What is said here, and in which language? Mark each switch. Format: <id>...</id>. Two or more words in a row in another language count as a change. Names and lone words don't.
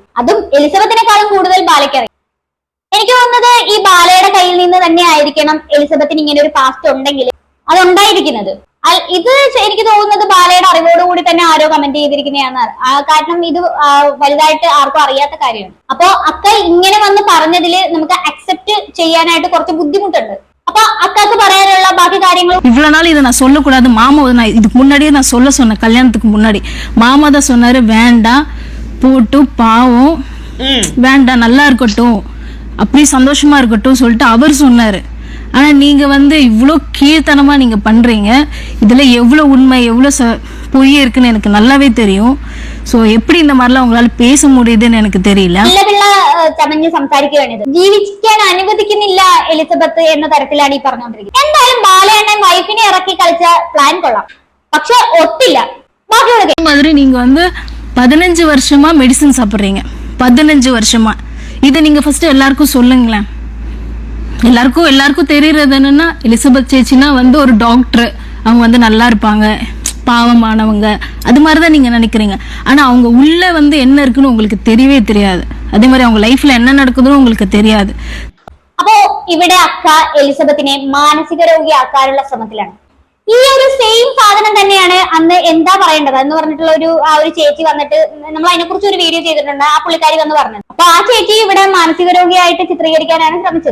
<ml>അതും എലിസബത്തിനെക്കാളും കൂടുതൽ ബാലയ്ക്ക് അറിയാം. എനിക്ക് തോന്നുന്നത് ഈ ബാലയുടെ കയ്യിൽ നിന്ന് തന്നെ ആയിരിക്കണം എലിസബത്തിന് ഇങ്ങനെ ഒരു പാസ്റ്റ് ഉണ്ടെങ്കിൽ അതുണ്ടായിരിക്കുന്നത്. ഇത് എനിക്ക് തോന്നുന്നത് ബാലയുടെ അറിവോടുകൂടി തന്നെ ആരോ കമന്റ് ചെയ്തിരിക്കുന്നതാണ്. കാരണം ഇത് വലുതായിട്ട് ആർക്കും അറിയാത്ത കാര്യമാണ്. അപ്പൊ അക്ക ഇങ്ങനെ വന്ന് പറഞ്ഞതില് നമുക്ക് അക്സെപ്റ്റ് ചെയ്യാനായിട്ട് കുറച്ച് ബുദ്ധിമുട്ടുണ്ട്.</ml> <ta>அப்ப அக்காக்கு</ta> <ml>പറയാനുള്ള ബാക്കി കാര്യങ്ങൾ</ml> <ta>இவ்வளவு நாள் இதை நான் சொல்லக்கூடாது. மாமா நான் இதுக்கு முன்னாடியே நான் சொல்ல சொன்னேன். கல்யாணத்துக்கு முன்னாடி மாமா தான் சொன்னாரு, வேண்டாம் போட்டு பாவம், வேண்டாம் நல்லா இருக்கட்டும், அப்படி சந்தோஷமா இருக்கட்டும் சொல்லிட்டு அவர் சொன்னாரு. ஆனா நீங்க வந்து இவ்வளோ கீழ்த்தனமா நீங்க பண்றீங்க. இதுல எவ்வளவு உண்மை எவ்வளவு பொய் இருக்குன்னு எனக்கு நல்லாவே தெரியும். സോ എപ്പടി இந்த மாதிரிலாம் உங்களால பேச முடியுதுன்னு எனக்கு தெரியல.</ta> <ml>ചമഞ്ഞ് സംസാരിക്കുകയാണിത്. ജീവിക്കാൻ അനുവദിക്കുന്നില്ല എലിസബത്ത് എന്ന തരത്തിലാണ് ഈ പറഞ്ഞുകൊണ്ടിരിക്കുന്നത്. എന്തായാലും ബാലയണ്ണൻ വൈഫിനെ ഇറക്കി കളിച്ച പ്ലാൻ കൊള്ളാം, പക്ഷെ ഒത്തില്ല.</ml> <ta>மாதிரி நீங்க வந்து 15 வருஷமா மெடிசன் சாப்பிடுறீங்க. 15 வருஷமா இதை நீங்க ஃபர்ஸ்ட் எல்லாருக்கும் சொல்லுங்களேன். எல்லாருக்கும் தெரியறது என்னன்னா எலிசபெத் சேச்சினா வந்து ஒரு டாக்டர், அவங்க வந்து நல்லா இருப்பாங்க, பாவமானவங்க, அது மாதிரிதான் நீங்க நினைக்கிறீங்க. ஆனா அவங்க உள்ள வந்து என்ன இருக்குன்னு உங்களுக்கு தெரியவே தெரியாது. അതേ மாதிரி அவங்க ലൈഫിൽ என்ன നടക്കുന്നതും உங்களுக்கு தெரியாது.</ta> <ml>അപ്പോ ഇവിടെ അക്ക എലിസബത്തിനെ മാനസിക രോഗിയാക്കാനുള്ള ശ്രമത്തിലാണ്. ഈ ഒരു സെയിം സാധനം തന്നെയാണ് അന്ന് എന്താ പറയേണ്ടത് എന്ന് പറഞ്ഞിട്ടുള്ള ഒരു ചേച്ചി വന്നിട്ട് നമ്മൾ അതിനെക്കുറിച്ച് ഒരു വീഡിയോ ചെയ്തിട്ടുണ്ട്. ആ പുള്ളിക്കാരി വന്ന് പറഞ്ഞത്. അപ്പൊ ആ ചേച്ചി ഇവിടെ മാനസിക രോഗിയായിട്ട് ചിത്രീകരിക്കാനാണ് ശ്രമിച്ചത്.</ml>